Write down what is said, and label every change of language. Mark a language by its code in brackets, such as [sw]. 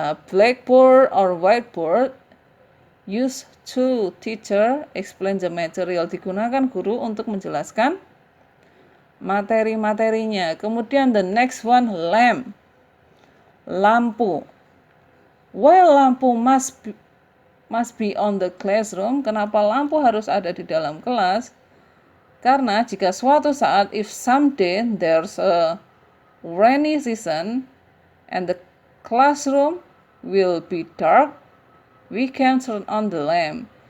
[en] Blackboard or whiteboard used to teacher explain the material. [id] Digunakan guru untuk menjelaskan materi-materinya. [en] Kemudian the next one, lamp. Lampu. Why lampu must be on the classroom? [id] Kenapa lampu harus ada di dalam kelas? Karena jika suatu saat, [en] if someday there's a rainy season and the classroom will be dark, we can turn on the lamp.